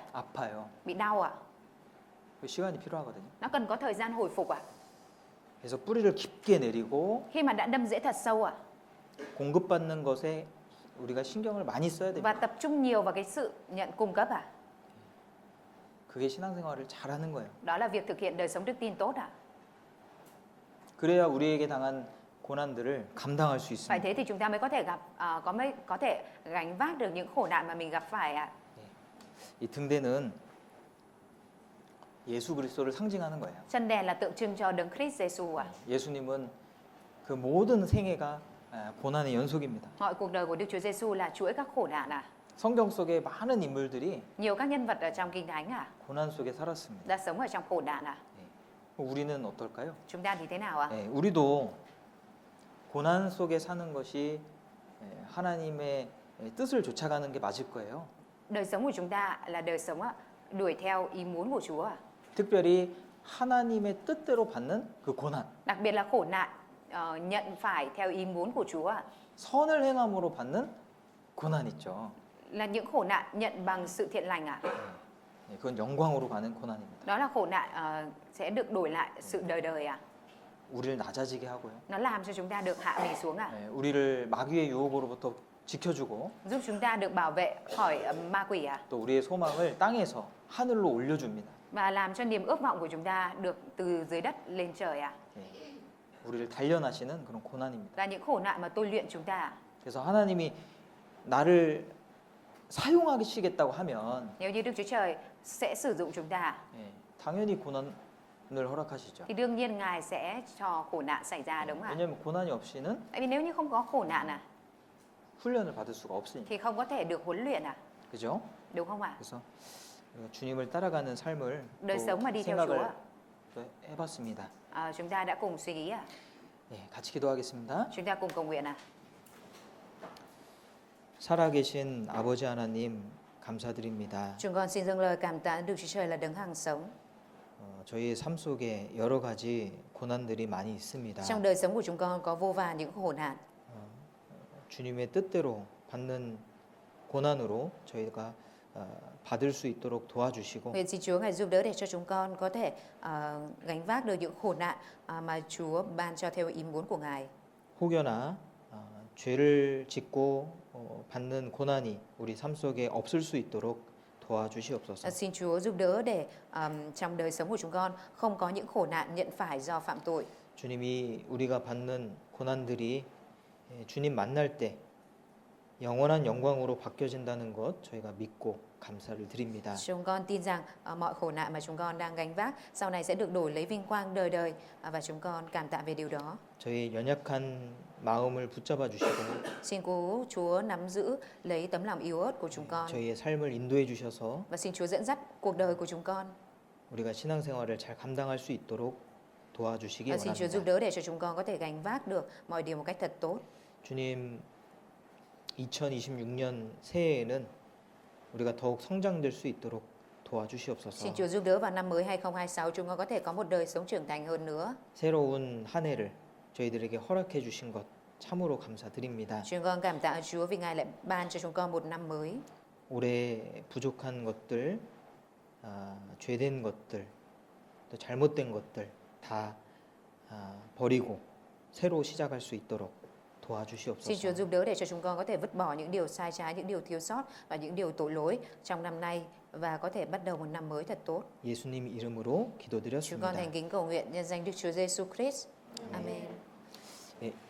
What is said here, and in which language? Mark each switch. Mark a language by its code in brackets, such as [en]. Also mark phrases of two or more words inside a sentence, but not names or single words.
[ko] 아파요. [vi] Bị đau à? [ko] 그 시간이 필요하거든요. [vi] Nó cần có thời gian hồi phục à? [ko] 그래서 뿌리를 깊게 내리고 [vi] Khi mà đã đâm rễ thật sâu à? [ko] 공급받는 것에 우리가 신경을 많이 써야 [vi] Và [ko] 됩니다. [vi] tập trung nhiều vào cái sự nhận cung cấp à? [ko] 그게 신앙생활을 잘하는 거예요. [vi] Đó là việc thực hiện đời sống đức tin tốt à? [ko] 그래야 우리에게 당한 고난들을 감당할 수 [vi] Phải [ko] 있습니다. [vi] thế thì chúng ta mới có thể có thể gánh vác được những khổ nạn mà mình gặp phải ạ. [ko] 이 등대는 예수 그리스도를 상징하는 거예요. [vi] Chân đèn là tượng trưng cho Đấng Christ Giêsu ạ. [ko] 예수님은 그 모든 생애가 고난의 연속입니다. [vi] Mọi cuộc đời của Đức Chúa Giêsu là chuỗi các khổ nạn à? [ko] 성경 속에 많은 인물들이 [vi] Nhiều các nhân vật ở trong Kinh Thánh à? [ko] 고난 속에 살았습니다. [vi] Đã sống ở trong khổ nạn à? [ko] 우리는 어떨까요? [vi] Chúng ta thì thế nào ạ? [ko] 우리도 고난 속에 사는 것이 하나님의 뜻을 쫓아가는 게 맞을 거예요. [vi] Đời sống của chúng ta là đời sống đuổi theo ý muốn của Chúa à? [ko] 특별히 하나님의 뜻대로 받는 그 고난, [vi] Đặc biệt là khổ nạn nhận phải theo ý muốn của Chúa à? [ko] 선을 행함으로 받는 고난 있죠. [vi] Là những khổ nạn nhận bằng sự thiện lành à? [ko] 그건 영광으로 가는 고난입니다. [vi] Đó là khổ nạn sẽ được đổi lại sự đời đời à? [ko] 우리를 낮아지게 하고요. [vi] Nó làm cho chúng ta được hạ mình xuống à? [ko] 우리를 마귀의 유혹으로부터 지켜주고 [vi] Giúp chúng ta được bảo vệ khỏi ma quỷ à? [ko] 또 우리의 소망을 땅에서 하늘로 올려줍니다. [vi] Và làm cho niềm ước vọng của chúng ta được từ dưới đất lên trời à? [ko] 우리를 단련하시는 그런 고난입니다. [vi] Là những khổ nạn mà tôi luyện chúng ta à? [ko] 그래서 하나님이 나를 사용하시겠다고 하면 [vi] Nếu như Đức Chúa Trời sẽ sử dụng chúng ta à? [ko] 당연히 고난을 허락하시죠. [vi] Thì đương nhiên Ngài sẽ cho khổ nạn xảy ra, đúng không ạ? [ko] 왜냐하면 고난이 없이는 [vi] Tại vì nếu như không có khổ nạn à, [ko] 훈련을 받을 수가 없으니까. [vi] thì không có thể được huấn luyện à, [ko] 그죠? [vi] đúng không ạ? [ko] 그래서 우리가 주님을 따라가는 삶을 [vi] Đời [ko] 또 [vi] sống mà đi theo Chúa [ko] 생각을 또 해봤습니다. [vi] chúng ta đã cùng suy nghĩ à? [ko] 같이 기도하겠습니다. [vi] Chúng ta cùng cầu nguyện à? [ko] 살아계신 아버지 하나님 감사드립니다. [vi] Chúng con xin dâng lời cảm tạ Đức Chúa Trời là đấng hằng sống. [ko] 저희의 삶 속에 여러 가지 고난들이 많이 있습니다. [vi] Trong đời sống của chúng con có vô vàn những khổ nạn. [ko] 주님의 뜻대로 받는 고난으로 저희가 받을 수 있도록 도와주시고 [vi] Nguyện xin Chúa Ngài giúp đỡ để cho chúng con có thể gánh vác được những khổ nạn mà Chúa ban cho theo ý muốn của Ngài. [ko] 혹여나 죄를 짓고 받는 고난이 우리 삶 속에 없을 수 있도록 도와주시옵소서. [vi] Xin Chúa giúp đỡ để trong đời sống của chúng con không có những khổ nạn nhận phải do phạm tội. [ko] 주님이 우리가 받는 고난들이 주님 만날 때 영원한 영광으로 바뀌어진다는 것 저희가 믿고 감사를 드립니다. [vi] Chúng con tin rằng mọi khổ nạn mà chúng con đang gánh vác sau này sẽ được đổi lấy vinh quang đời đời và chúng con cảm tạ về điều đó. [ko] 저희 연약한 마음을 붙잡아 주시고 [vi] Xin cố Chúa nắm giữ lấy tấm lòng yếu ớt của chúng con [ko] 저희의 삶을 인도해 주셔서 [vi] và xin Chúa dẫn dắt cuộc đời của chúng con. [ko] 우리가 신앙생활을 잘 감당할 수 있도록 도와주시기 [vi] Xin Chúa giúp [ko] 원합니다. [vi] đỡ để cho chúng con có thể gánh vác được mọi điều một cách thật tốt. [ko] 주님 2026년 새해에는 우리가 더욱 성장될 수 있도록 도와주시옵소서. [vi] Xin Chúa giúp đỡ vào năm mới 2026 chúng con có thể có một đời sống trưởng thành hơn nữa. [ko] 새로운 한 해를 저희들에게 허락해 주신 것 참으로 감사드립니다. [vi] Chúng con cảm tạ Chúa vì Ngài lại ban cho chúng con một năm mới. [ko] 올해 부족한 것들, 죄된 것들, 또 잘못된 것들 다 버리고 새로 시작할 수 있도록 [vi] Xin Chúa [ko] 도와주시옵소서. [vi] giúp đỡ để cho chúng con có thể vứt bỏ những điều sai trái, những điều thiếu sót và những điều tội lỗi trong năm nay và có thể bắt đầu một năm mới thật tốt. [ko] 예수님 이름으로 [vi] Chúng con [ko] 기도드렸습니다. [vi] thành kính cầu nguyện nhân danh Đức Chúa Giêsu Christ. Amen. [ko] 예,